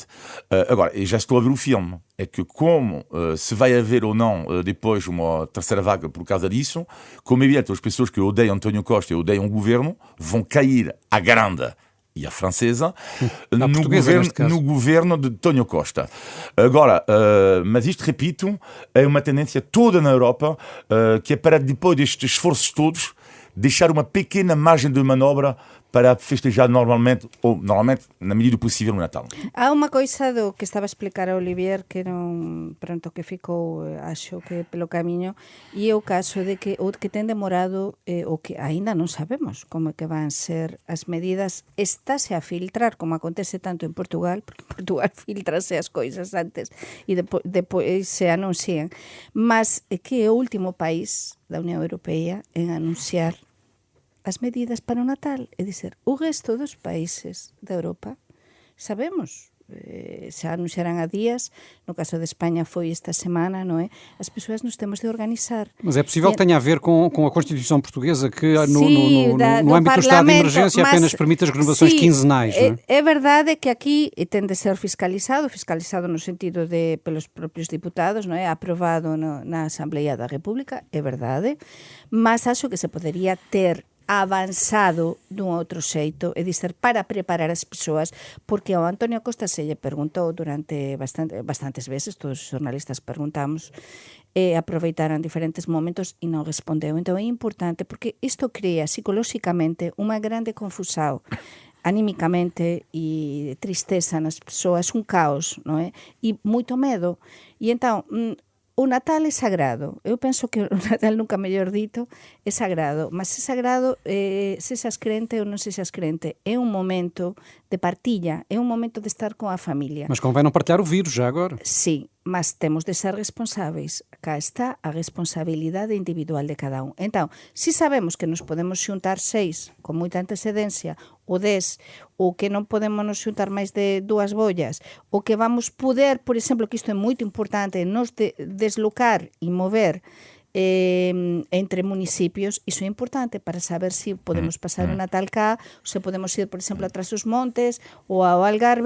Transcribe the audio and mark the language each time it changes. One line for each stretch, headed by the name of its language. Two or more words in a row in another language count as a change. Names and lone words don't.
Portuguese: Agora, eu já estou a ver o filme. É que como se vai haver ou não depois uma terceira vaga por causa disso, como é evidente, as pessoas que odeiam António Costa e odeiam o governo vão cair à grande e a francesa no governo de António Costa. Agora, mas isto, repito, é uma tendência toda na Europa que é para, depois destes esforços todos, deixar uma pequena margem de manobra para festejar normalmente, na medida do possível, no Natal.
Galician: Há unha coisa do que estaba a explicar a Olivier que non pronto que ficou, acho que pelo camiño, e é o caso de que o que ten demorado o que aínda non sabemos como é que van ser as medidas, estáse a filtrar como acontece tanto en Portugal, porque en Portugal filtrase as coisas antes e depois se anuncian, mas é que é o último país da Unión Europea en anunciar as medidas para o Natal, é dizer, o resto dos países da Europa sabemos, xa anunciarán a días, no caso de España foi esta semana,
Portuguese: não é? As pessoas nos temos de organizar. Mas é possível que tenha a ver com a Constituição Portuguesa, que no âmbito do estado de emergência apenas permite as renovações quinzenais, não é?
Galician: É verdade que aquí ten de ser fiscalizado no sentido de pelos propios diputados, não é? Aprovado na Asamblea da República, é verdade, mas acho que se podería ter avanzado dun outro xeito, é dizer, para preparar as persoas, porque ao António Costa se lle perguntou durante bastantes veces, todos os jornalistas perguntamos, aproveitaran diferentes momentos e non respondeu. Entón é importante, porque isto crea psicolóxicamente unha grande confusão, anímicamente e tristeza nas persoas, un caos, non é? E moito medo. E entón, o Natal é sagrado. Eu penso que o Natal, nunca mellor dito, é sagrado. Mas é sagrado, se seas crente ou non se seas crente. É un momento de partilla, é un momento de estar con a familia.
Portuguese: Mas convém non partilhar o vírus já agora.
Galician: Sí, mas temos de ser responsáveis. Cá está a responsabilidade individual de cada un. Entón, se sabemos que nos podemos xuntar 6 con moita antecedencia, ou 10, ou que non podemos nos xuntar máis de 2 bollas, ou que vamos poder, por exemplo, que isto é moito importante, nos deslocar e mover entre municipios, iso é importante para saber se podemos pasar o Natal cá, ou se podemos ir, por exemplo, a Trás-os-Montes ou ao Algarve.